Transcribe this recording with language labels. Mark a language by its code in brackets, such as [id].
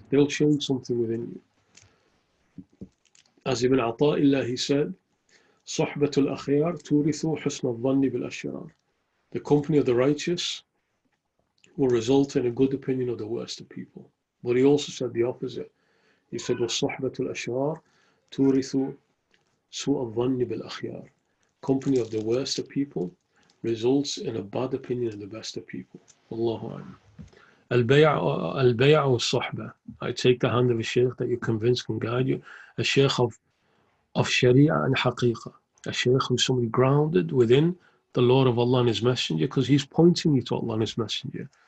[en] They'll change something within you. As Ibn Ata'illah, he said, [ar] "Sohbatul akhyar turithu husn al-dhanni bil ashrar." [en] The company of the righteous will result in a good opinion of the worst of people. But he also said the opposite. [ar] He said, وَالصُّحْبَةُ الْأَشْرَارِ تُورِثُ سُوءَ الظَّنِّ بِالْأَخْيَارِ. [en] Company of the worst of people results in a bad opinion of the best of people. Allahu A'lam. Al-bay'ah was-suhbah. I take the hand of a shaykh that you're convinced can guide you. A shaykh of sharia and haqiqah. A shaykh who's somebody grounded within the law of Allah and His Messenger, because he's pointing you to Allah and His Messenger.